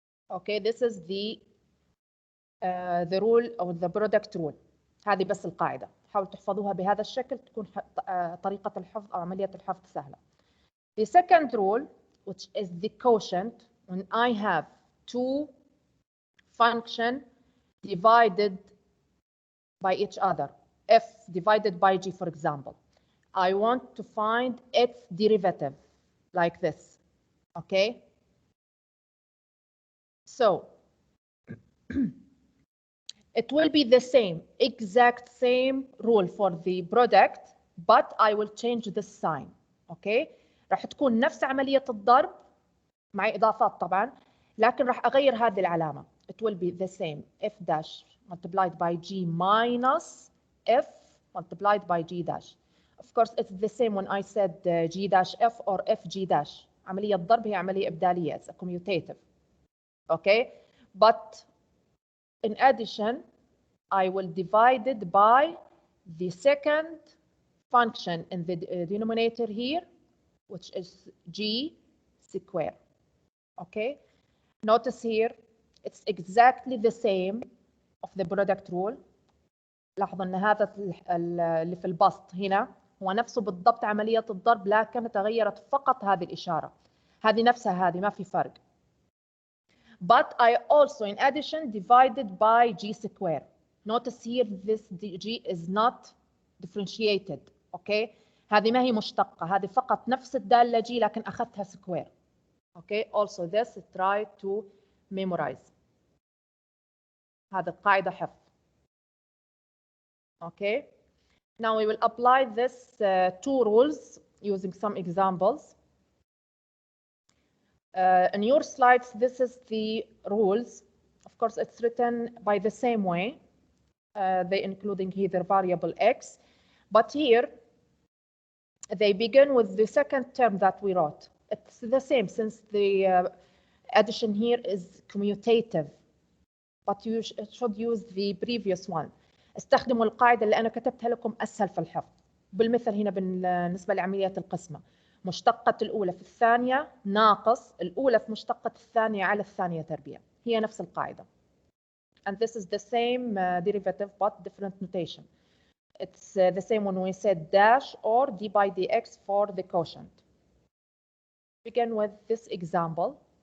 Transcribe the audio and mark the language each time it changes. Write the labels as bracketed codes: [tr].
[en] Okay, this is the rule or the product rule. [ar] هذه بس القاعدة. حاولوا تحفظوها بهذا الشكل تكون طريقة الحفظ أو عملية الحفظ سهلة. [en] The second rule, which is the quotient, when I have two functions divided by each other, f divided by g, for example, I want to find its derivative, like this. Okay? So, it will be the same, exact same rule for the product, but I will change the sign. Okay? [ar] راح تكون نفس عملية الضرب مع إضافات طبعا، لكن راح أغير هذه العلامة. [en] It will be the same, f dash multiplied by g minus f multiplied by g dash. Of course, it's the same when I said g dash f or f g dash. [ar] عملية ضرب هي عملية إبدالية, [en] it's a commutative. Okay? But in addition, I will divide it by the second function in the denominator here, which is g square. Okay? Notice here, it's exactly the same of the product rule. [ar] لاحظوا ان هذا اللي في البسط هنا هو نفسه بالضبط عملية الضرب، لكن تغيرت فقط هذه الإشارة. هذه نفسها هذه، ما في فرق. [en] But I also, in addition, divided by g square. Notice here, this g is not differentiated. Okay? [ar] هذه ما هي مشتقة، هذه فقط نفس الدالة g لكن أخذتها square. [en] Okay? Also this, try to memorize. هذه القاعدة حفظ. Okay? Now we will apply this two rules using some examples. In your slides, this is the rules. Of course, it's written by the same way. They including here the variable x. But here, they begin with the second term that we wrote. It's the same since the addition here is commutative. But you should use the previous one. [ar] استخدموا القاعدة اللي أنا كتبتها لكم أسهل في الحفظ. بالمثل هنا بالنسبة لعمليات القسمة. مشتقة الأولى في الثانية ناقص الأولى في مشتقة الثانية على الثانية تربيع. هي نفس القاعدة. [en] And this is the same derivative but different notation. It's the same when we said dash or d by dx for the quotient. Begin with this example.